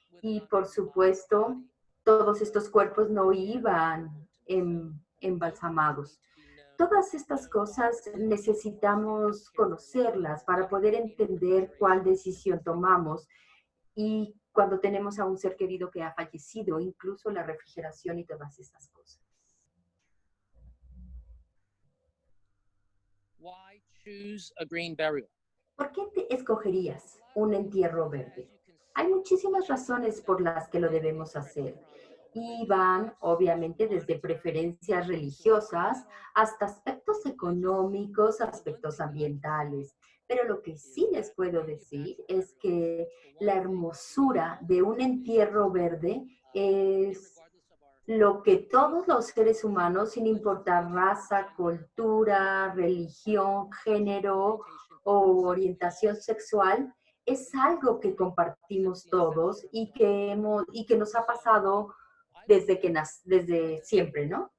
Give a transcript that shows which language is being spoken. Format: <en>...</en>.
<es>Y, por supuesto, todos estos cuerpos no iban embalsamados. Todas estas cosas necesitamos conocerlas para poder entender cuál decisión tomamos y cuando tenemos a un ser querido que ha fallecido, incluso la refrigeración y todas estas cosas.</es> <en>Why choose a green burial?</en> <es>¿Por qué te escogerías un entierro verde? Hay muchísimas razones por las que lo debemos hacer. Y van, obviamente, desde preferencias religiosas hasta aspectos económicos, aspectos ambientales. Pero lo que sí les puedo decir es que la hermosura de un entierro verde es lo que todos los seres humanos, sin importar raza, cultura, religión, género o orientación sexual, es algo que compartimos todos y que nos ha pasado desde siempre, ¿no?</es>